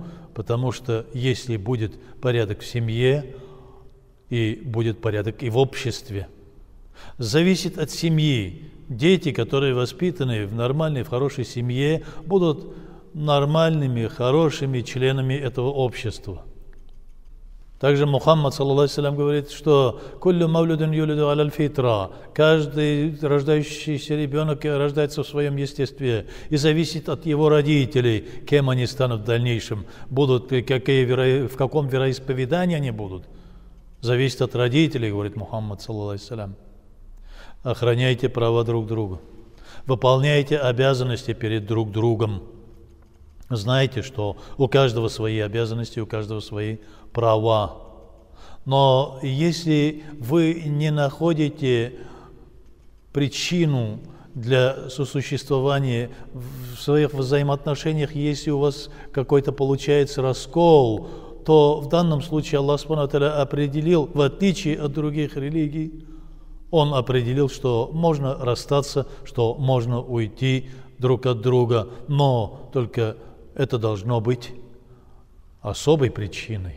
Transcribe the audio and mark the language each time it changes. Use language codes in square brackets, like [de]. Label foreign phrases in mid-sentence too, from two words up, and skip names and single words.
[ru] Потому что если будет порядок в семье, и будет порядок и в обществе. Зависит от семьи. Дети, которые воспитаны в нормальной, в хорошей семье, будут нормальными, хорошими членами этого общества. Также Мухаммад, [ar] صلى الله عليه وسلم, [ru] говорит, что [ar] «كل مولود يولد على الفطرة». [ru] Каждый рождающийся ребенок рождается в своем естестве и зависит от его родителей, кем они станут в дальнейшем, в каком вероисповедании они будут. Зависит от родителей, говорит Мухаммад, [ar] صلى الله عليه وسلم. [ru] Охраняйте права друг друга, выполняйте обязанности перед друг другом. Знайте, что у каждого свои обязанности, у каждого свои права. Но если вы не находите причину для сосуществования в своих взаимоотношениях, если у вас какой-то получается раскол, то в данном случае [ar] الله سبحانه وتعالى [ru] определил, в отличие от других религий, Он определил, что можно расстаться, что можно уйти друг от друга, но только это должно быть особой причиной.